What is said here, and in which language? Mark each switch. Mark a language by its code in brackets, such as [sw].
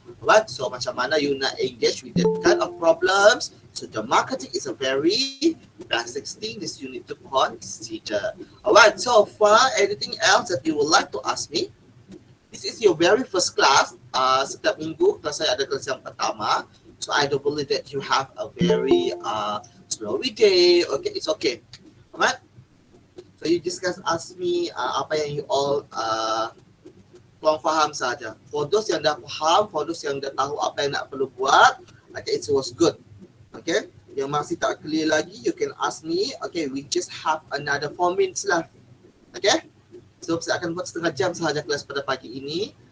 [en] Right, so [ms] macam mana [en] you [ms] nak [en] engage with that kind of problems. So the marketing is a very basic thing that you need to consider. Alright, so far anything else that you would like to ask me? This is your very first class. [ms] Setiap minggu kelas saya ada kelas yang pertama. [en] So I don't believe that you have a very slowy day. Okay, it's okay. Alright. So you just guys ask me [ms] apa yang you all kurang faham saja. [en] For those [ms] yang dah faham, [en] for those [ms] yang dah tahu apa yang nak perlu buat, okay, [en] it was good. [ms] Okay. Yang masih tak [en] clear lagi, you can ask me. Okay, we just have another 4 minutes left. Okay. [ms] So saya akan buat setengah jam sahaja kelas pada pagi ini.